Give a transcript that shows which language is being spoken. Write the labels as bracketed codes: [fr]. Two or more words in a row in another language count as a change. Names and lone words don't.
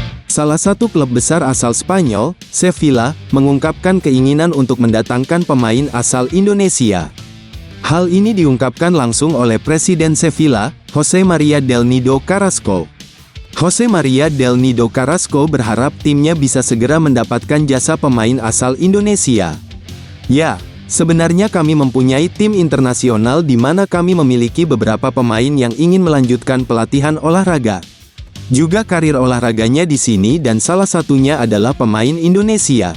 [id] Salah satu klub besar asal Spanyol, Sevilla, mengungkapkan keinginan untuk mendatangkan pemain asal Indonesia. Hal ini diungkapkan langsung oleh Presiden Sevilla, José María del Nido Carrasco. José María del Nido Carrasco berharap timnya bisa segera mendapatkan jasa pemain asal Indonesia. Ya, sebenarnya kami mempunyai tim internasional di mana kami memiliki beberapa pemain yang ingin melanjutkan pelatihan olahraga. Juga karir olahraganya di sini dan salah satunya adalah pemain Indonesia.